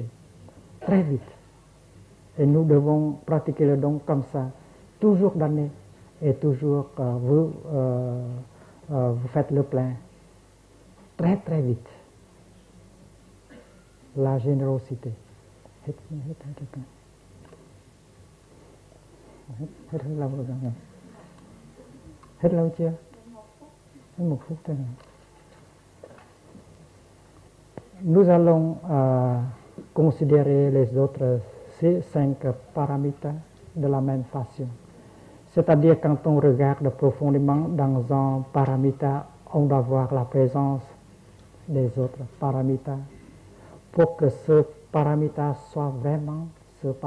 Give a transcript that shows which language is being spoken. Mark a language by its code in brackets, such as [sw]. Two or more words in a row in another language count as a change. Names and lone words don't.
[fr] Très vite. Et nous devons pratiquer le don comme ça, toujours donner. Et toujours, vous faites le plein. Très très vite. La générosité. [vi] Hết lâu chưa? Hết 1 phút thôi. [fr] Nous allons considérer les autres 5 paramitas de la même façon. C'est-à-dire quand on regarde profondément dans un paramita, on doit voir la présence des autres paramitas pour que ce paramita soit vraiment ce paramita.